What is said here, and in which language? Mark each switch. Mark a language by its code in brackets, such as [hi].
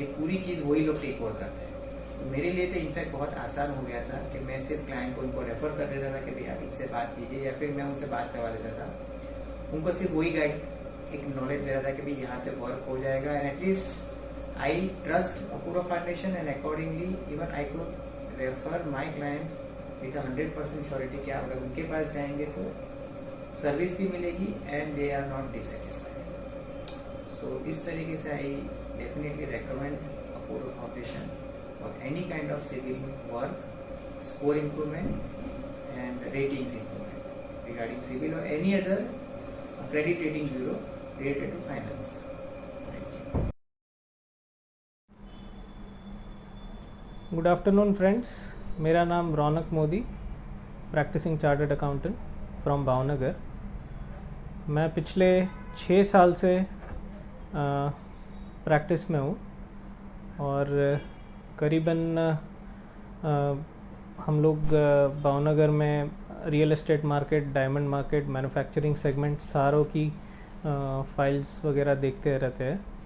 [hi] ये पूरी चीज़ वही लोग टेक ओवर करते हैं। मेरे लिए तो इनफैक्ट बहुत आसान हो गया था कि मैं सिर्फ क्लाइंट को इनको रेफर कर देता था कि भाई आप इनसे बात कीजिए, या फिर मैं उनसे बात करवा देता था, उनको सिर्फ वही गाइड एक नॉलेज दे रहा था कि भाई यहाँ से वर्क हो जाएगा। [en] and at least I trust Apurva foundation and accordingly even I could refer my client with 100% surety [hi] कि आप अगर उनके पास जाएंगे तो सर्विस भी मिलेगी [en] And they are not dissatisfied. [hi] सो इस तरीके से [en] I definitely recommend Apurva foundation for any kind of civil work, score improvement and ratings improvement regarding civil or any other credit rating bureau related to finance. Thank you. Good afternoon friends, [hi] मेरा नाम [en] Raunak Modi, practising chartered accountant from Bhavnagar. [hi] मैं पिछले 6 साल से practice में हूँ और करीबन हम लोग भावनगर में real estate market, diamond market, manufacturing segment सारों की फाइल्स वगैरह देखते रहते हैं।